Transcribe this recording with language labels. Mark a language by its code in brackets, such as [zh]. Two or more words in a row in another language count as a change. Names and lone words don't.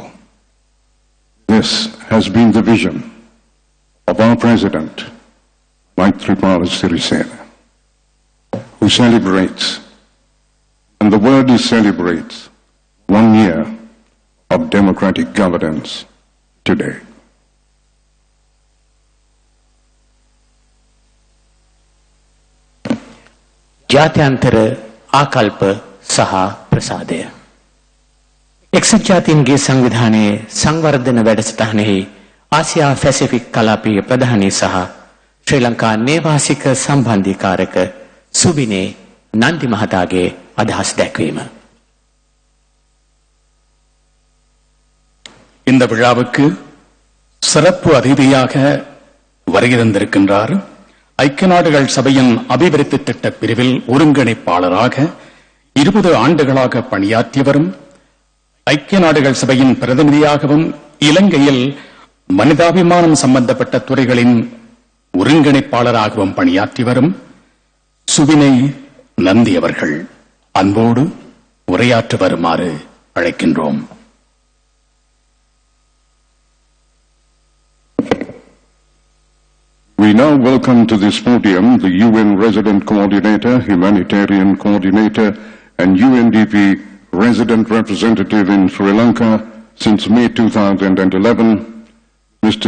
[en] This has been the vision of our President, Maitripala Sirisena, who celebrates, and the word is celebrates, 1 year of democratic governance today. [si] ජාත්‍යන්තර ආකල්ප සහ ප්‍රසාදය. එක්සත් ජාතීන්ගේ සංවිධානයේ සංවර්ධන වැඩසටහනෙහි ආසියා පැසිෆික් කලාපීය ප්‍රධානී සහ ශ්‍රී ලංකා නේවාසික සම්බන්ධීකාරක සුබිනේ නන්දි මහතාගේ අදහස් දැක්වීම. [ta] இந்த விழாவுக்கு சிறப்பு அதிதியாக வருகை தந்திருக்கின்றார் ஐக்கிய நாடுகள் சபையின் அபிவிருத்தி திட்ட பிரிவில் ஒருங்கிணைப்பாளராக 20 ஆண்டுகளாக பணியாற்றியவரும் ஐக்கிய நாடுகள் சபையின் பிரதிநிதியாகவும் இலங்கையில் மனிதாபிமானம் சம்பந்தப்பட்ட துறைகளின் ஒருங்கிணைப்பாளராகவும் பணியாற்றி வரும் சுபினை நந்தி அவர்கள் அன்போடு உரையாற்ற வருமாறு அழைக்கின்றோம். [en] We now welcome to this podium the UN Resident Coordinator, Humanitarian Coordinator and UNDP Resident Representative in Sri Lanka since May 2011, Mr.